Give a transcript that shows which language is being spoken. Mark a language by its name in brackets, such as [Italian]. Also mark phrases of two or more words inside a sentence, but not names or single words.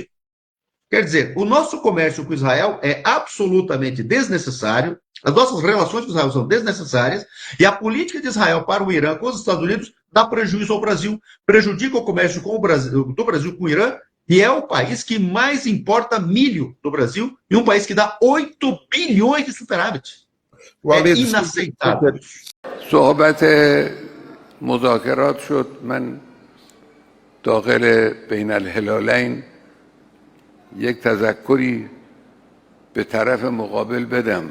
[Portuguese] Quer dizer, o nosso comércio com Israel é absolutamente desnecessário, as nossas relações com Israel são desnecessárias, e a política de Israel para o Irã com os Estados Unidos dá prejuízo ao Brasil, prejudica o comércio com o Brasil, do Brasil com o Irã, e é o país que mais importa milho do Brasil, e um país que dá 8 bilhões de superávit. É inaceitável. [Persian] صحبت مذاکرات شد. من داخل بین الهلالین یک تذکری به طرف مقابل بدم.